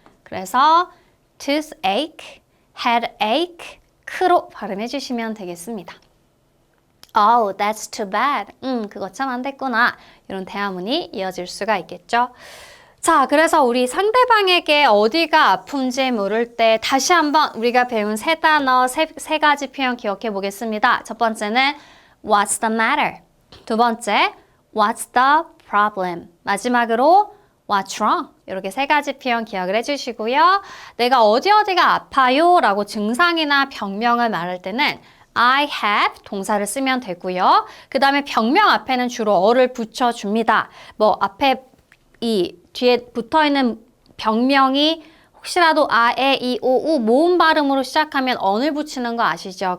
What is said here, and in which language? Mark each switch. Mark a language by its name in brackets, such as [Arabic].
[Korean] 그래서 toothache, headache, 크로 발음해 주시면 되겠습니다. [English] Oh, that's too bad. [Korean] 그거 참 안 됐구나. 이런 대화문이 이어질 수가 있겠죠. 자, 그래서 우리 상대방에게 어디가 아픈지 물을 때 다시 한번 우리가 배운 세 단어, 세 가지 표현 기억해 보겠습니다. 첫 번째는 [English] What's the matter? [Korean] 두 번째, [English] What's the problem? [Korean] 마지막으로 [English] What's wrong? [Korean] 이렇게 세 가지 표현 기억을 해주시고요. 내가 어디가 아파요? 라고 증상이나 병명을 말할 때는 I have 동사를 쓰면 되고요. 그 다음에 병명 앞에는 주로 어를 붙여줍니다. 뭐 앞에 이 뒤에 붙어있는 병명이 혹시라도 아, 에, 이, 오, 우 모음 발음으로 시작하면 언을 붙이는 거 아시죠?